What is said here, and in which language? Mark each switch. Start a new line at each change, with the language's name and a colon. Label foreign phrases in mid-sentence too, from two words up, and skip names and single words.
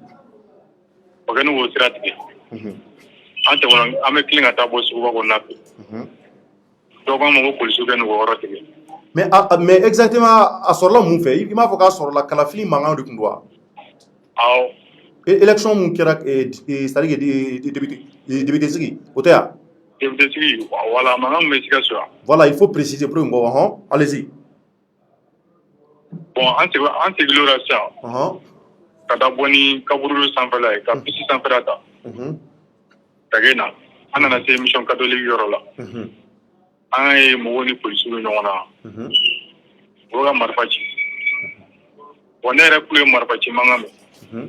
Bambara: O kɛ ni k'o sira tigɛ. An tɛmɛna an bɛ tilen ka taa bɔ suguba kɔnɔna fɛ. Dɔw k'an ma ko polisiw kɛ nin k'o yɔrɔ tigɛ.
French: Mais exactement
Bambara: a sɔrɔla mun fɛ? I m'a fɔ k'a sɔrɔla kalafili mankan de tun don wa? Awɔ. Élection mun kɛra
French: c'est-à-dire député
Bambara: sigi o tɛ wa? Député sigi voilà mankan min bɛ Sikaso yan.
French: Voilà il faut préciser pour que mɔgɔw allez-y.
Bambara: Bon an seginna o la sisan. Ka taa bɔ ni kaburu sanfɛla ye ka pisi sanfɛla ta. Ka kɛ na an nana se
French: mission catholique
Bambara: yɔrɔ la. An ye mɔgɔw ni polisiw bɛ ɲɔgɔn na. O ka marifa ci. Bon ne yɛrɛ kulo ye marifa ci mankan mɛn.